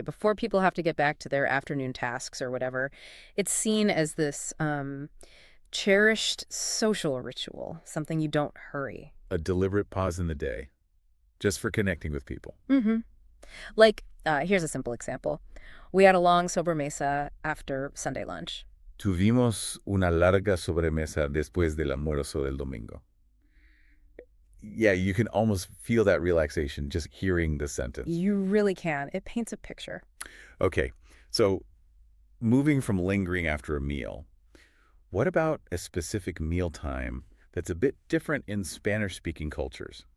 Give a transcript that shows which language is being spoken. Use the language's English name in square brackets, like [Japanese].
[English] Before people have to get back to their afternoon tasks or whatever, it's seen as this cherished social ritual, something you don't hurry. A deliberate pause in the day, just for connecting with people. Mm-hmm. Like, here's a simple example. We had a long sobremesa after Sunday lunch. [Spanish] Tuvimos una larga sobremesa después del almuerzo del domingo. [English] Yeah, you can almost feel that relaxation just hearing the sentence. You really can. It paints a picture. Okay, so moving from lingering after a meal, what about a specific mealtime that's a bit different in Spanish-speaking cultures?